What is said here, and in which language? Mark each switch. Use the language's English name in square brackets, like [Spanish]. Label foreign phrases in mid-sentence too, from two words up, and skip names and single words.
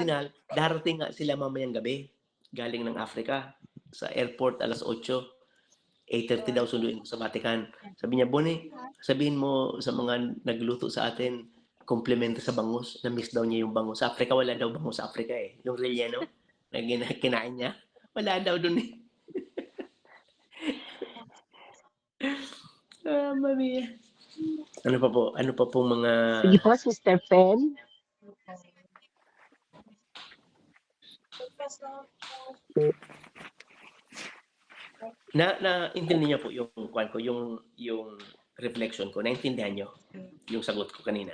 [Filipino] Cardinal, darating nga sila mamayang gabi, galing ng Africa, sa airport 8:00, 8:30 daw sunduin ko sa Vatican. Sabi niya, "Boni, sabihin mo sa mga nagluto sa atin, komplemento sa bangus." Na-miss daw niya yung bangus. Sa Africa, wala daw bangus sa Africa, eh. Yung relleno na kinain niya, wala daw dun, eh. [Italian] Mamma Mia. [Filipino] Ano pa pong mga Sige po, Sister Pen. naintindihan niyo po yung kuwan ko, yung reflection ko, naintindihan niyo yung sagot ko kanina?